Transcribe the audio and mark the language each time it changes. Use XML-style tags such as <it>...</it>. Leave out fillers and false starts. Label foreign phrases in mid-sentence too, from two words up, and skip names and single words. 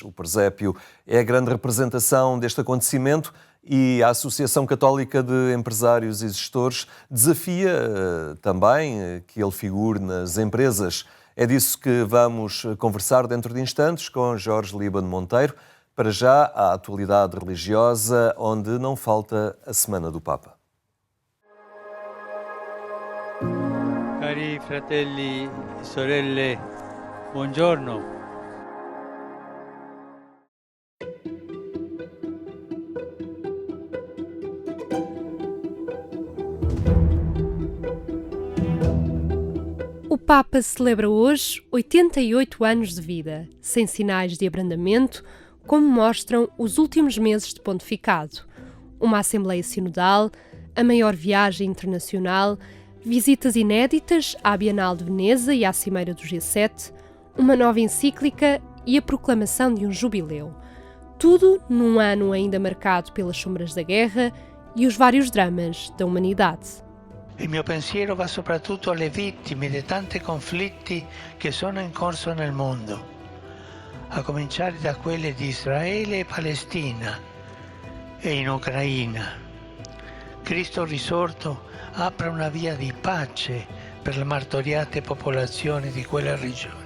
<pt>O presépio é a grande representação deste acontecimento e a Associação Católica de Empresários e Gestores desafia também que ele figure nas empresas. É disso que vamos conversar dentro de instantes com Jorge Líbano Monteiro. Para já, a atualidade religiosa, onde não falta a Semana do Papa.</pt> <it>Cari fratelli e sorelle, buongiorno.</it> <pt>O Papa celebra hoje 88 anos de vida, sem sinais de abrandamento, como mostram os últimos meses de pontificado. Uma Assembleia Sinodal, a maior viagem internacional, visitas inéditas à Bienal de Veneza e à Cimeira do G7, uma nova encíclica e a proclamação de um jubileu. Tudo num ano ainda marcado pelas sombras da guerra e os vários dramas da humanidade.</pt> <it>Il mio pensiero va soprattutto alle vittime di tanti conflitti che sono in corso nel mondo, a cominciare da quelle di Israele e Palestina e in Ucraina. Cristo risorto apra una via di pace per le martoriate popolazioni di quelle regioni.</it>